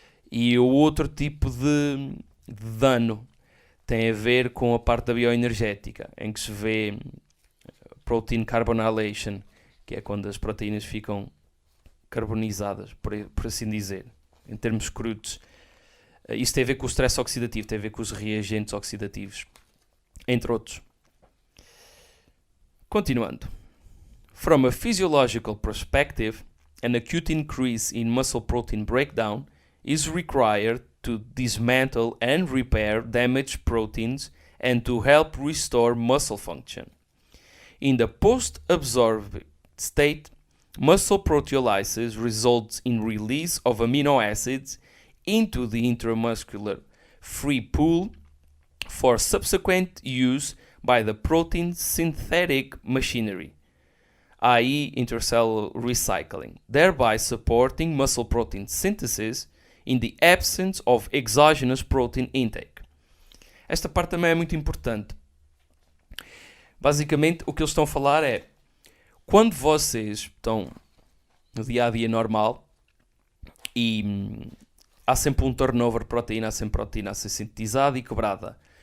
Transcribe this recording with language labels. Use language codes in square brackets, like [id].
[pt] E o outro tipo de dano tem a ver com a parte da bioenergética, em que se vê protein carbonylation, que é quando as proteínas ficam carbonizadas, por assim dizer, em termos crudos. Isso tem a ver com o stress oxidativo, tem a ver com os reagentes oxidativos, entre outros. Continuando. [en] From a physiological perspective, an acute increase in muscle protein breakdown is required to dismantle and repair damaged proteins and to help restore muscle function. In the post-absorbed state, muscle proteolysis results in release of amino acids into the intramuscular free pool for subsequent use by the protein synthetic machinery, i.e. intercellular recycling, thereby supporting muscle protein synthesis in the absence of exogenous protein intake. [pt] Esta parte também é muito importante. Basicamente, o que eles estão a falar é, quando vocês estão no dia-a-dia normal e há sempre um turnover de proteína, há sempre proteína a ser sintetizada e quebrada.